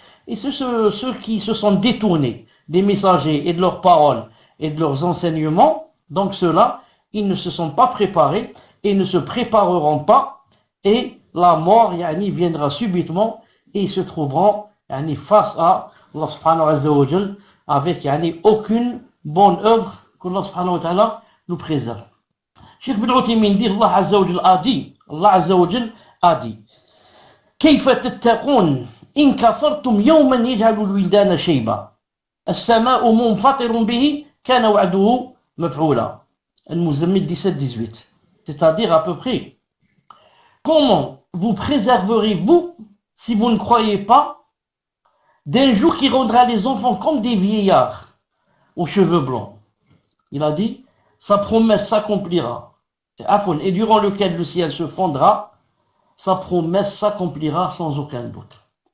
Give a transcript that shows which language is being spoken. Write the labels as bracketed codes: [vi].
[fr] Et ceux qui se sont détournés des messagers et de leurs paroles et de leurs enseignements, donc ceux-là, ils ne se sont pas préparés et ne se prépareront pas, et la mort viendra subitement et ils se trouveront face à Allah subhanahu wa ta'ala avec aucune bonne œuvre qu'Allah subhanahu wa ta'ala nous préserve. Cheikh Ibn Uthaymin dit Allah Azza wa Jal a dit [ar] كيف تتقون إن كفرتم يوما يجعل الولدان شيبا السماء منفطر به كان وعده مفعولا. [fr] Al-Muzammil 17-18. C'est-à-dire à peu près, comment vous préserverez-vous si vous ne croyez pas d'un jour qui rendra les enfants comme des vieillards aux cheveux blancs? Il a dit, sa promesse s'accomplira. Et durant lequel le ciel se fondra, sa promesse s'accomplira sans aucun doute.